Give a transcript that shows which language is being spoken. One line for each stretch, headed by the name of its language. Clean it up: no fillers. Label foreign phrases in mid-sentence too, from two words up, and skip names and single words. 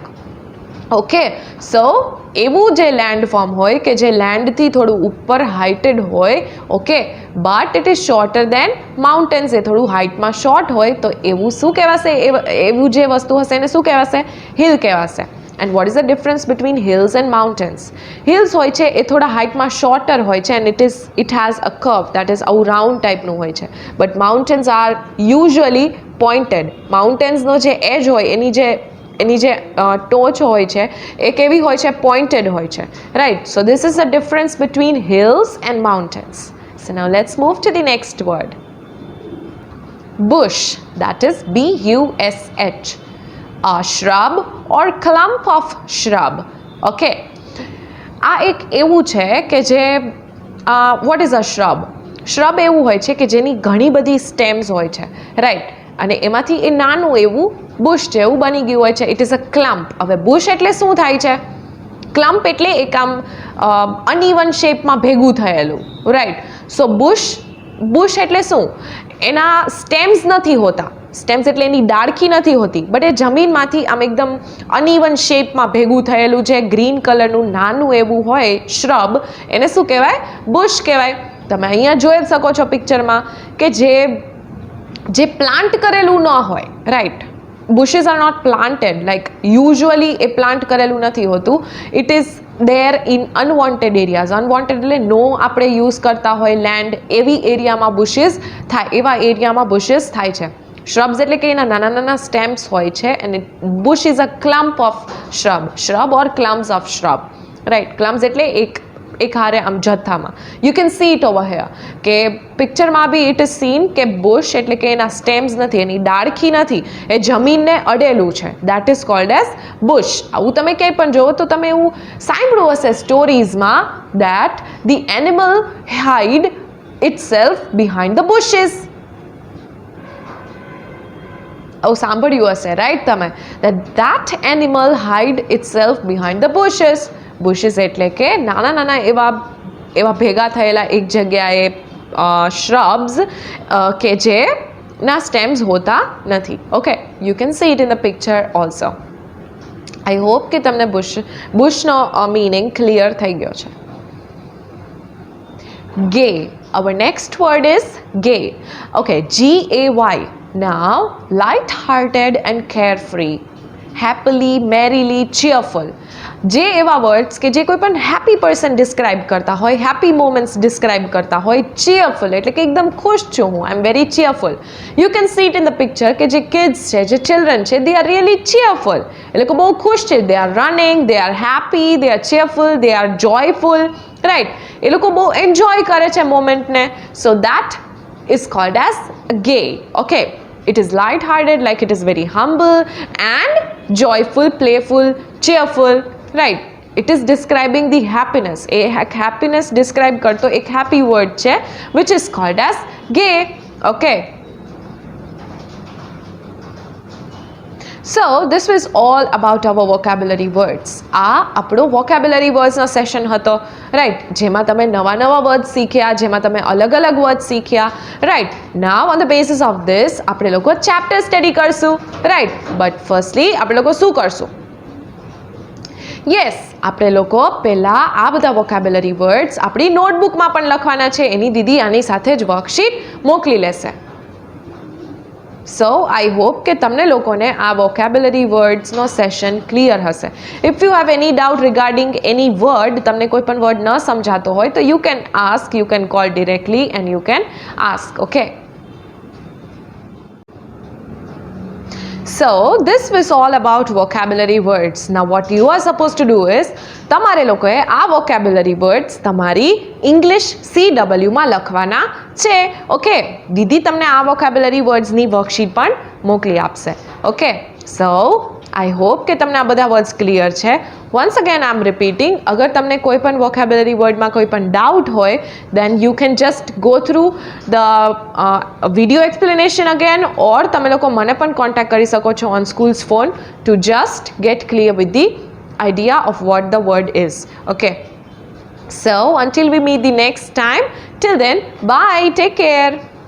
Gujarati: ઓકે, સો એવું જે લેન્ડફોર્મ હોય કે જે લેન્ડથી થોડું ઉપર હાઇટેડ હોય, ઓકે,
English: but it is shorter than mountains.
Gujarati: એ થોડું હાઇટમાં શોર્ટ હોય તો એવું શું કહેવાશે? એવું જે વસ્તુ હશે એને શું કહેવાશે? હિલ કહેવાશે.
English: And what is the difference between hills and mountains?
Gujarati: Hills હોય છે એ થોડા હાઇટમાં શોર્ટર હોય છે
English: and it has a curve, that is
Gujarati: આવું રાઉન્ડ ટાઈપનું હોય છે.
English: But mountains are usually pointed.
Gujarati: Mountainsનો જે એજ હોય એની જે ટોચ હોય છે એ કેવી હોય છે? પોઇન્ટેડ હોય છે, રાઈટ? સો
English: this is the difference between hills and mountains. So now let's move to the next word. Bush, that is B-U-S-H. A shrub or clump of shrub.
Gujarati: Okay. આ એક એવું છે કે જે
English: what is a shrub?
Gujarati: Shrub એવું હોય છે કે જેની ઘણી બધી stems હોય છે, રાઈટ? અને એમાંથી એ નાનું એવું બુશ જેવું બની ગયું હોય છે.
English: it is a clump.
Gujarati: હવે બુશ એટલે શું થાય છે? ક્લમ્પ એટલે એક આમ અનઇવન શેપમાં ભેગું થયેલું, રાઈટ? સો બુશ એટલે શું? એના સ્ટેમ્સ નથી હોતા. સ્ટેમ્સ એટલે એની ડાળખી નથી હોતી, બટ એ જમીનમાંથી આમ એકદમ અનઇવન શેપમાં ભેગું થયેલું જે ગ્રીન કલરનું નાનું એવું હોય શ્રબ, એને શું કહેવાય? બુશ કહેવાય. તમે અહીંયા જોઈ શકો છો પિક્ચરમાં કે જે પ્લાન્ટ કરેલું ન હોય, રાઈટ?
English: bushes are not planted, like usually
Gujarati: એ પ્લાન્ટ કરેલું નથી હોતું.
English: It is there in unwanted areas.
Gujarati: Unwanted એટલે નો આપણે યુઝ કરતા હોય લેન્ડ, એવી એરિયામાં bushes થાય, એવા એરિયામાં bushes થાય છે.
English: shrubs
Gujarati: એટલે કે એના નાના નાના સ્ટેમ્સ હોય છે
English: and bush is a clump of shrub or clumps of shrub, right?
Gujarati: clumps એટલે એક હારે આમ જથ્થામાં.
English: You can see it over here
Gujarati: કે પિક્ચરમાં બી
English: it is seen
Gujarati: કે bush એટલે કે એના સ્ટેમ્સ નથી, એની ડાળખી નથી, એ જમીનને અડેલું છે.
English: that is called as bush.
Gujarati: આવું તમે ક્યાંય પણ જોવો તો તમે એવું સાંભળ્યું હશે સ્ટોરીઝમાં
English: that the animal hide itself behind the bushes.
Gujarati: આવું સાંભળ્યું હશે, રાઈટ?
English: તમે that animal hide itself behind the bushes.
Gujarati: bushes એટલે કે નાના નાના એવા ભેગા થયેલા એક જગ્યાએ shrubs કે જેના સ્ટેમ્સ હોતા નથી.
English: okay, you can see it in the picture also. I hope
Gujarati: કે તમને બુશનો મીનિંગ ક્લિયર થઈ ગયો છે.
English: Gay. Our next word is gay. Okay, G-A-Y. Now, light-hearted and carefree. Happily, merrily, cheerful.
Gujarati: જે એવા વર્ડ્સ કે જે કોઈ પણ હેપી પર્સન ડિસ્ક્રાઇબ કરતા હોય, હેપી મોમેન્ટ્સ ડિસ્ક્રાઇબ કરતા હોય. ચીયરફુલ એટલે કે એકદમ ખુશ છું હું,
English: I am very cheerful. you can see it in the picture
Gujarati: કે જે કિડ્સ છે, જે ચિલ્ડ્રન છે,
English: they are really cheerful.
Gujarati: એ લોકો બહુ ખુશ છે.
English: they are running, they are happy, they are cheerful, they are joyful, right?
Gujarati: એ લોકો બહુ એન્જોય કરે છે મોમેન્ટને.
English: so that is called as gay.
Gujarati: ઓકે,
English: it is light-hearted, like it is very humble, and joyful, playful, cheerful, right? It is describing the happiness. A happiness
Gujarati: ડિસ્ક્રાઇબ કરતો એક હેપી વર્ડ છે,
English: which is called as gay. Okay, so this was all about our vocabulary words.
Gujarati: આ આપણો
English: vocabulary words
Gujarati: નો સેશન હતો, રાઈટ? જેમાં તમે નવા વર્ડ્સ શીખ્યા, જેમાં તમે અલગ વર્ડ શીખ્યા, રાઈટ?
English: now on the basis of this
Gujarati: આપણે લોકો ચેપ્ટર સ્ટડી કરશું, રાઈટ? બટ ફર્સ્ટલી આપણે લોકો શું કરશું? યસ, આપણે લોકો પહેલાં આ બધા વોકેબ્યુલરી વર્ડ્સ આપણી નોટબુકમાં પણ લખવાના છે. એની દીદી આની સાથે જ વર્કશીટ મોકલી લેશે.
English: so I hope
Gujarati: કે તમને લોકોને આ વોકેબ્યુલરી વર્ડ્સનો સેશન ક્લિયર હશે.
English: if you have any doubt regarding any word,
Gujarati: તમને કોઈ પણ વર્ડ ન સમજાતો હોય તો
English: you can ask, you can call directly and you can ask. ઓકે, so this was all about vocabulary words. Now what you are supposed to do is
Gujarati: તમારે લોકોએ આ
English: vocabulary words
Gujarati: તમારી ઇંગ્લિશ CW માં લખવાના છે. ઓકે, દીદી તમને આ
English: vocabulary words
Gujarati: ની વર્કશીટ પણ મોકલી આપશે. ઓકે,
English: so I hope
Gujarati: કે તમને આ બધા વર્ડ્સ ક્લિયર છે.
English: once again I am repeating,
Gujarati: અગર તમને કોઈ પણ
English: vocabulary word
Gujarati: માં કોઈ પણ ડાઉટ હોય,
English: then you can just go through the video explanation again, or
Gujarati: તમે લોકો મને પણ
English: contact
Gujarati: કરી શકો છો
English: on school's phone to just get clear with the idea of what the word is. Okay, so until we meet the next time, till then, bye, take care.